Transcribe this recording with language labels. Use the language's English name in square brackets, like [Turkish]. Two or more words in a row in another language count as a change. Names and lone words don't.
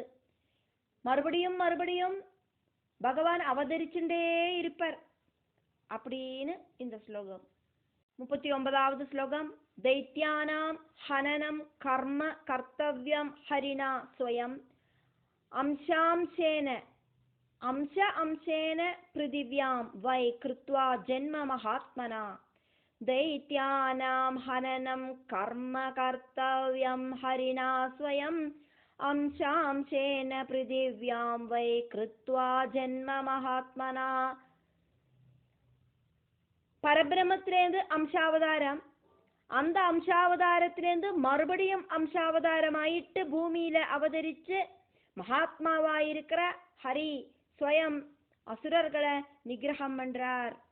[Tamil] மறுபடியும் மறுபடியும் பகவான் அவதரிச்சுட்டே இருப்பார் அப்படின்னு இந்த ஸ்லோகம். 39வது ஸ்லோகம். [Sanskrit] दैत्यानां हननं कर्म कर्तव्यं हरिणा स्वयं अंशांशेन पृथिव्यां वै कृत्वा जन्म महात्मना. दैत्यानां हननं कर्म कर्तव्यं हरिणा स्वयं अंशांशेन पृथिव्यां वै कृत्वा जन्म महात्मना. [Tamil] பரபிரமத்திலேருந்து அம்சாவதாரம், அந்த அம்சாவதாரத்திலேருந்து மறுபடியும் அம்சாவதாரமாயிட்டு பூமியில அவதரிச்சு மகாத்மாவாயிருக்கிற ஹரி ஸ்வயம் அசுரர்களை நிகிரகம் பண்றார்.